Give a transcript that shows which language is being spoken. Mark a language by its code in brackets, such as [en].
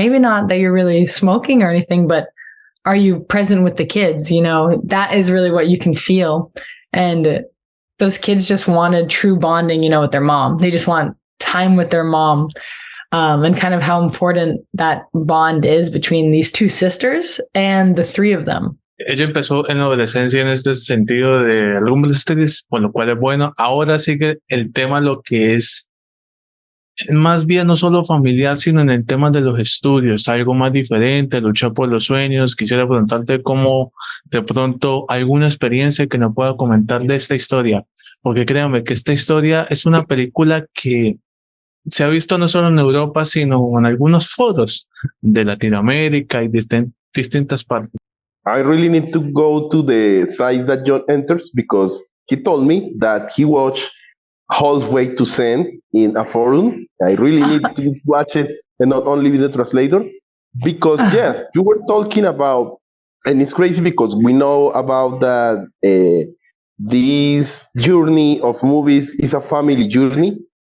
[en] Maybe not that you're really smoking or anything, but are you present with the kids? That is really what you can feel. And those kids just wanted true bonding, with their mom. They just want time with their mom. And kind of how important that bond is between these two sisters and the three of them. [es] Ella empezó en la adolescencia en este sentido de Rumble Street, por lo cual es bueno. Ahora sigue el tema, lo que es más bien no solo familiar, sino en el tema de los estudios, algo más diferente, luchar por los sueños. Quisiera preguntarte cómo de pronto alguna experiencia que nos pueda comentar de esta historia, porque créanme que esta historia es una película que se ha visto no solo en Europa, sino en algunos foros de Latinoamérica y distintas partes. [en] I really need to go to the site that Jhon enters because he told me that he watched Halfway to Zen in a forum. I really need to watch it and not only with the translator because, yes, you were talking about, and it's crazy because we know about that this journey of movies is a family journey.